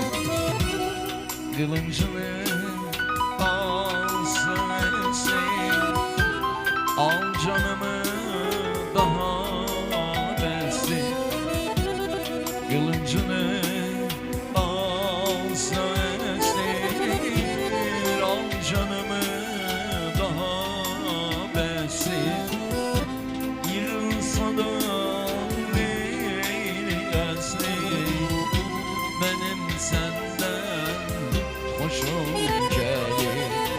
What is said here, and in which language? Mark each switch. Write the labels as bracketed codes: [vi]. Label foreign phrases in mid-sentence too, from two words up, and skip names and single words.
[az] Qılıncını alsın etsin, al canımı daha versin. Qılıncını alsın etsin, al canımı daha versin. [tr] Yığılsa da benim senden hoşum gelir.